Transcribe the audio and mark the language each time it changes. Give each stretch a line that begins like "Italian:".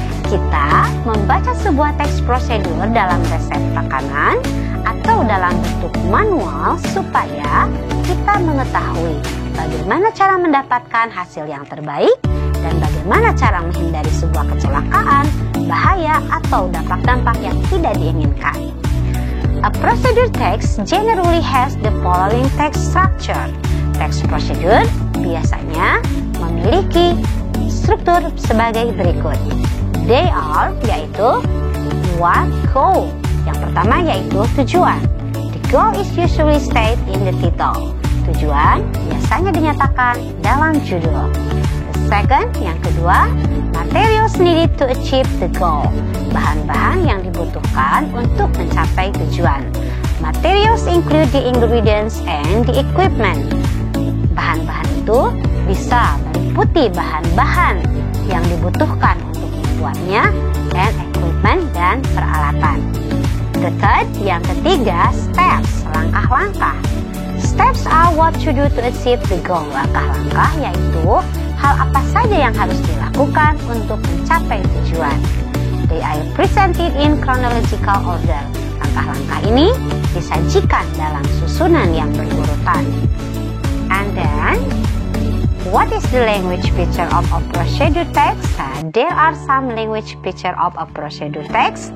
Indonesian: Kita membaca sebuah teks prosedur dalam resep makanan atau dalam bentuk manual supaya kita mengetahui bagaimana cara mendapatkan hasil yang terbaik dan bagaimana cara menghindari sebuah kecelakaan, bahaya, atau dampak-dampak yang tidak diinginkan.
English: A procedure text generally has the following text structure.
Indonesian: Teks prosedur biasanya memiliki struktur sebagai berikut.
English: They are,
Indonesian: yaitu
English: what, goal.
Indonesian: Yang pertama yaitu tujuan.
English: The goal is usually stated in the title.
Indonesian: Tujuan biasanya dinyatakan dalam judul.
English: The second,
Indonesian: yang kedua,
English: materials needed to achieve the goal.
Indonesian: Bahan-bahan yang dibutuhkan untuk mencapai tujuan.
English: Materials include the ingredients and the equipment.
Indonesian: Bahan-bahan itu bisa meliputi bahan-bahan yang dibutuhkan untuk membuatnya dan equipment dan peralatan.
English: The third,
Indonesian: yang ketiga,
English: steps,
Indonesian: langkah-langkah.
English: Steps are what you do to achieve the goal.
Indonesian: Langkah-langkah yaitu hal apa saja yang harus dilakukan untuk mencapai tujuan.
English: They are presented in chronological order.
Indonesian: Langkah-langkah ini disajikan dalam susunan yang berurutan.
English: And then, what is the language feature of a procedure text? There are some language feature of a procedure text.